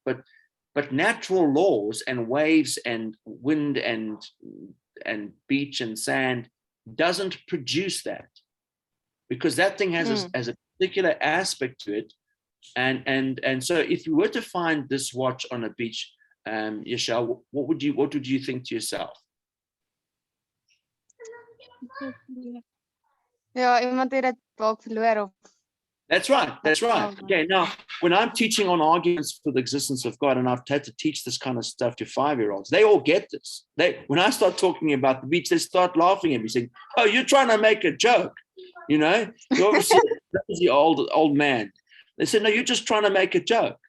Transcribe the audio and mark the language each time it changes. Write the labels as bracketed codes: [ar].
[en] But natural laws and waves and wind and beach and sand doesn't produce that, because that thing has a particular aspect to it. And so if you were to find this watch on a beach, Yashel, what would you think to yourself? [af] Ja, iemand het dit dalk verloor of. [en] That's right. Okay, now, when I'm teaching on arguments for the existence of God, and I've had to teach this kind of stuff to 5-year-olds, they all get this. When I start talking about the beach, they start laughing at me, saying, oh, you're trying to make a joke. You know, you're obviously the old man. They said, no, you're just trying to make a joke.